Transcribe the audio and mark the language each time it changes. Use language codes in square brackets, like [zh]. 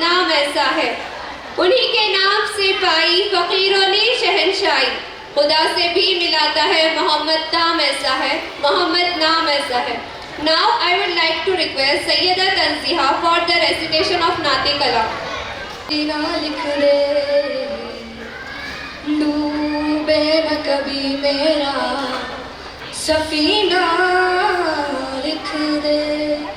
[ur] ایسا ہے، انہی کے نام سے پائی فقیروں نے شہنشاہی. خدا سے بھی ملاتا ہے محمد نام ایسا ہے، محمد نام ایسا ہے. [en] Now I would like to request Sayyida Tanziha for the recitation of Naat-e Kalam. [ur] مدینہ لکھ دے ڈوبے نہ کبھی میرا سفینہ لکھ دے.